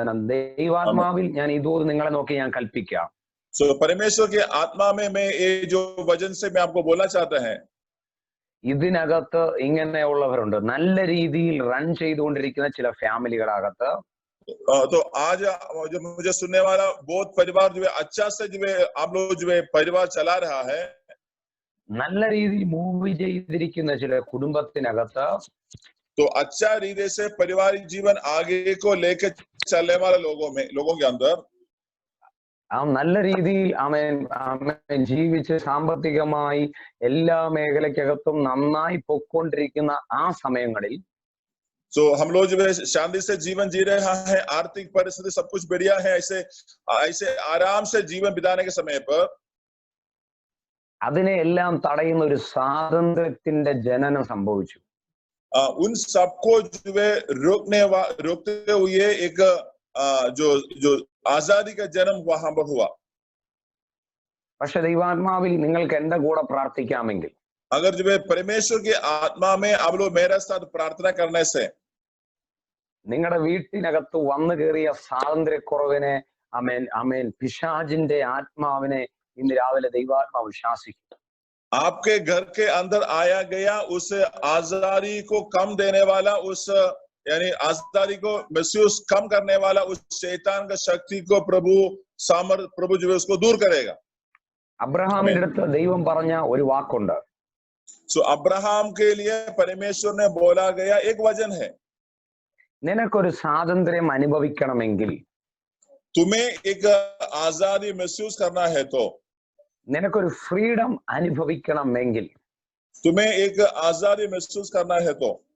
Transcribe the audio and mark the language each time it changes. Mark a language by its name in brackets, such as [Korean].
[Malayalam] ദൈവാത്മാവിൽ ഞാൻ ഇതോട് നിങ്ങളെ നോക്കി ഞാൻ കൽപ്പിക്കാം. [Hindi] So परमेश्वर के आत्मा में मैं ये जो वचन से मैं आपको बोलना चाहता है, [Malayalam] ഇതിനകത്ത് ഇങ്ങനെയുള്ളവരുണ്ട്. നല്ല രീതിയിൽ റൺ ചെയ്തുകൊണ്ടിരിക്കുന്ന ചില ഫാമിലികളകത്ത് [Hindi] तो आज जो मुझे सुनने वाला बहुत परिवार जो है अच्छा से जो है आप लोग जो है परिवार चला रहा है, [Malayalam] നല്ല രീതിയിൽ മൂവ് ചെയ്തിരിക്കുന്ന ചില കുടുംബത്തിനകത്ത് [Hindi] तो अच्छा रीति से पारिवारिक जीवन आगे को लेकर चलने वाले लोगों के अंदर [Malayalam] നല്ല രീതിയിൽ ജീവിച്ച് സാമ്പത്തികമായി എല്ലാ മേഖലയ്ക്കകത്തും നന്നായി പൊക്കൊണ്ടിരിക്കുന്ന ആ സമയങ്ങളിൽ [Hindi] तो हम लोग जो है शांति से जीवन जी रहा है, आर्थिक परिस्थिति सब कुछ बढ़िया है, ऐसे आराम से जीवन बिताने के समय पर [Malayalam] അതിനെ എല്ലാം തടയുന്ന ഒരു സ്വാതന്ത്ര്യത്തിന്റെ ജനനം സംഭവിച്ചു. [Hindi] उन सबको जो है रोकते हुए एक जो आजादी का जन्म वहां पर हुआ। [Malayalam] പക്ഷെ ദൈവാത്മാവിൽ നിങ്ങൾക്ക് എന്റെ കൂടെ പ്രാർത്ഥിക്കാമെങ്കിൽ, [Hindi] अगर जो है परमेश्वर की आत्मा में आप लोग मेरे साथ प्रार्थना करने से [Malayalam] നിങ്ങളുടെ വീട്ടിനകത്ത് വന്നു കയറിയ സ്വാതന്ത്ര്യക്കുറവിനെ പിശാചിന്റെ ആത്മാവിനെ ഇന്ന് രാവിലെ ദൈവാത്മാവ് ശാസിക്കും. [Hindi] आपके घर के अंदर आया गया उस आजारी को कम देने वाला, उस यानी आजारी को महसूस कम करने वाला उस शैतान का शक्ति को प्रभु जो है उसको दूर करेगा। [Malayalam] അബ്രഹാമിന്റെ അടുത്ത് ദൈവം പറഞ്ഞ ഒരു വാക്കുണ്ട്. [Hindi] सो अब्राहम के लिए परमेश्वर ने बोला गया एक वचन है, [Malayalam] നിനക്കൊരു സ്വാതന്ത്ര്യം അനുഭവിക്കണമെങ്കിൽ, [Hindi] तुम्हें एक आजादी महसूस करना है तो, [Malayalam] നിനക്കൊരു ഫ്രീഡം അനുഭവിക്കണമെങ്കിൽ, [Hindi] तुम्हें एक आजादी महसूस करना है तो,